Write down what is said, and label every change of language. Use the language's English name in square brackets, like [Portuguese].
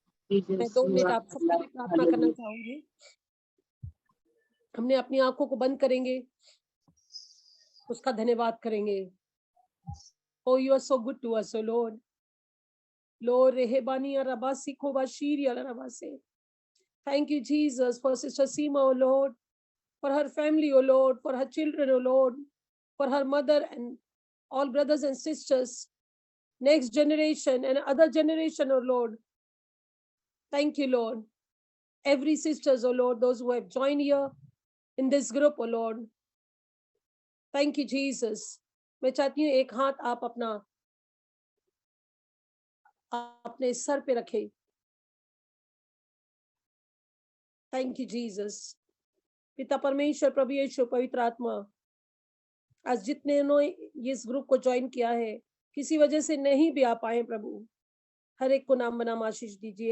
[Hindi] मैं 2 मिनट आप सबके लिए प्रार्थना करना चाहूंगी। हमने अपनी आंखों को बंद करेंगे, उसका धन्यवाद करेंगे। [English] Oh, you are so good to us, oh Lord. Lord, Rehebani Arabasi Kobashiri Alarabase. Thank you, Jesus, for Sister Seema, oh Lord. for her family, O Lord, for her children, O Lord, for her mother and all brothers and sisters, next generation and other generation, O Lord. Thank you, Lord. Every sisters, O Lord, those who have joined here in this group, O Lord. Thank you, Jesus. [Hindi] मैं चाहती हूँ एक हाथ आप अपने sir पे रखें. [English] Thank you, Jesus. [Hindi] पिता परमेश्वर, प्रभु यीशु, पवित्र आत्मा, आज जितने ने इस ग्रुप को ज्वाइन किया है, किसी वजह से नहीं भी आ पाए प्रभु, हर एक को नाम बनाम आशीष दीजिए.